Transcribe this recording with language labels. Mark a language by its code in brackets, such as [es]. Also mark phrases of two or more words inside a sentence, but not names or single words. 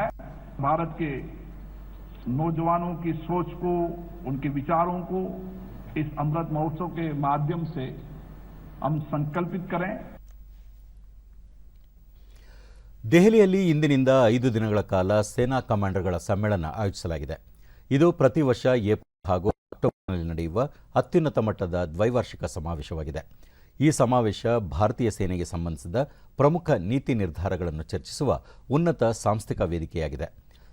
[hi] भारत के नौजवानों की सोच को, उनके विचारों को इस अमृत महोत्सव के माध्यम से हम संकल्पित करें. [kn] ದೆಹಲಿಯಲ್ಲಿ ಇಂದಿನಿಂದ 5 ದಿನಗಳ ಕಾಲ ಸೇನಾ ಕಮಾಂಡರ್ಗಳ ಸಮ್ಮೇಳನ ಆಯೋಜಿಸಲಾಗಿದೆ. ಇದು ಪ್ರತಿ ವರ್ಷ ಏಪ್ರಿಲ್ ಹಾಗೂ ಅಕ್ಟೋಬರ್ನಲ್ಲಿ ನಡೆಯುವ ಅತ್ಯುನ್ನತ ಮಟ್ಟದ ದ್ವೈವಾರ್ಷಿಕ ಸಮಾವೇಶವಾಗಿದೆ. ಈ ಸಮಾವೇಶ ಭಾರತೀಯ ಸೇನೆಗೆ ಸಂಬಂಧಿಸಿದ ಪ್ರಮುಖ ನೀತಿ ನಿರ್ಧಾರಗಳನ್ನು ಚರ್ಚಿಸುವ ಉನ್ನತ ಸಾಂಸ್ಥಿಕ ವೇದಿಕೆಯಾಗಿದೆ.